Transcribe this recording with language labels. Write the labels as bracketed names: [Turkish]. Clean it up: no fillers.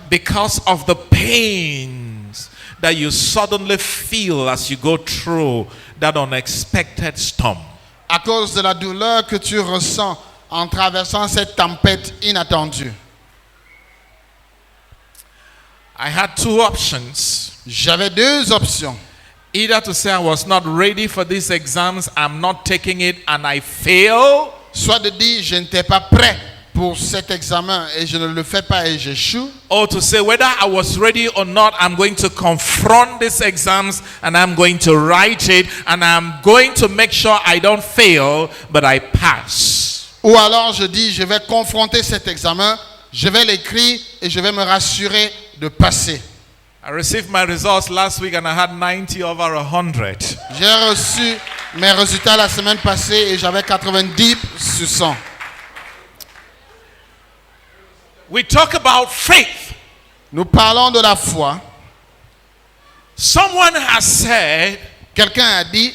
[English] because of the pains that you suddenly feel as you go through that unexpected storm. [French] à cause de la douleur que tu ressens en traversant cette tempête inattendue. [English] I had two options. [French] J'avais deux options. [English] Either to say I was not ready for these exams, I'm not taking it, and I fail. [French] Soit de dire je n'étais pas prêt pour cet examen et je ne le fais pas et j'échoue. [English] Or to say whether I was ready or not, I'm going to confront these exams and I'm going to write it and I'm going to make sure I don't fail, but I pass. [French] Ou alors je dis je vais confronter cet examen, je vais l'écrire et je vais me rassurer de passer. [English] I received my results last week and I had 90 over 100. [French] J'ai reçu mes résultats la semaine passée et j'avais 90 sur 100. [English] We talk about faith. [French] Nous parlons de la foi. [English] Someone has said, [French] Quelqu'un a dit